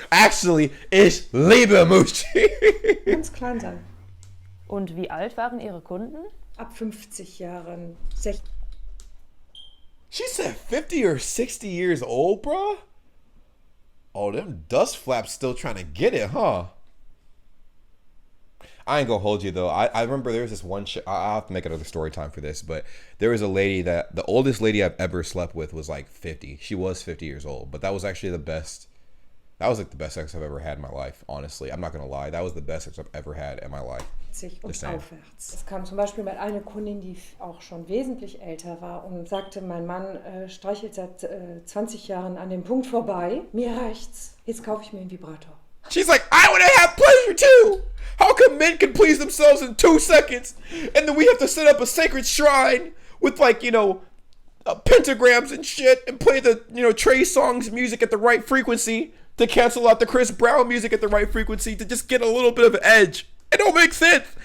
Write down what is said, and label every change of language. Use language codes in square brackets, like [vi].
[de] Actually, Ich liebe Mushi. Ganz klein sein. Und wie alt waren Ihre Kunden? Ab 50 Jahren. [en] She said 50 or 60 years old, bro? Oh, them dust flaps still trying to get it, huh? I ain't gonna hold you though. I remember there was this one I'll have to make another story time for this, but there was a lady that the oldest lady I've ever slept with was like 50. She was 50 years old, but that was actually the best. That was like the best sex I've ever had in my life, honestly. I'm not gonna lie. That was the best sex I've ever had in my life. [de] Und aufwärts. Es kam zum Beispiel mal eine Kundin, die auch schon wesentlich älter war und sagte, mein Mann streichelt seit 20 Jahren an dem Punkt vorbei. Mir reicht's. Jetzt kaufe ich mir einen Vibrator. [en] She's like, I want to have pleasure too. How come men can please themselves in 2 seconds and then we have to set up a sacred shrine with like, you know, pentagrams and shit and play the, you know, Trey Songz music at the right frequency to cancel out the Chris Brown music at the right frequency to just get a little bit of edge. It don't make sense.